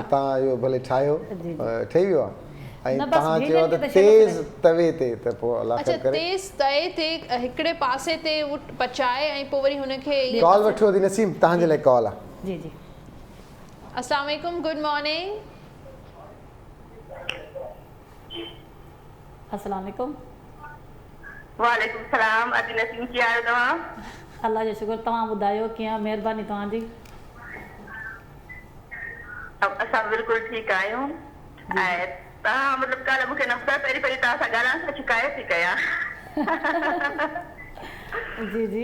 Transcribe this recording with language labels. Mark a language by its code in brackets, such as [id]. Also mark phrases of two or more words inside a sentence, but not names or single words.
[sd] तव्हां इहो भले ठाहियो, ठही वियो आहे, ऐं तव्हां चयो त तेज़ तवे ते, त पोइ अलाह करे तेज़ तए ते हिकिड़े पासे ते पचाए ऐं पोइ वरी हुनखे कॉल वठो थी। नसीम, तव्हांजे लाइ कॉल आहे। जी जी, [ar] السلام عليكم, [en] good morning. [ar] السلام عليكم. وعليكم السلام. [sd] अॼु नसीम कीअं आहियो तव्हां? अल्लाह जो शुक्र, तव्हां ॿुधायो कीअं, महिरबानी तव्हांजी। असां बिल्कुलु ठीकु आहियूं। ऐं तव्हां मतिलबु कल्ह मूंखे न ॿुधायो, पहिरीं तव्हां सां ॻाल्हाइण सां शिकायत थी कयां। जी जी,